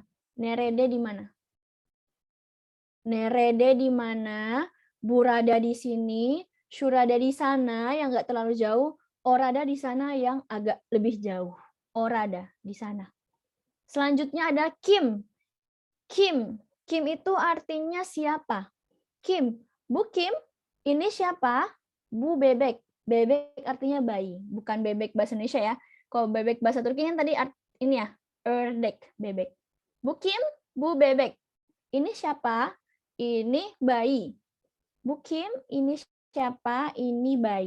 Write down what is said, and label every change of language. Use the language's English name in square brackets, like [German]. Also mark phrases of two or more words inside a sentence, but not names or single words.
[Indonesian] Nerede di mana? Nerede di mana? Burada di sini, shurada di sana yang nggak terlalu jauh, orada di sana yang agak lebih jauh. Orada di sana. Selanjutnya ada Kim. Kim. Kim itu artinya siapa? Kim. [Turkish] Bu Kim, [Indonesian] ini siapa? [Turkish] Bu Bebek. [Indonesian] Bebek artinya bayi, bukan bebek bahasa Indonesia ya. Kalau bebek bahasa Turki kan tadi ini ya, [Turkish] ördek, bebek. Bu Kim, Bu Bebek. [Indonesian] Ini siapa? Ini bayi. [Turkish] Bu Kim, [Indonesian] ini siapa?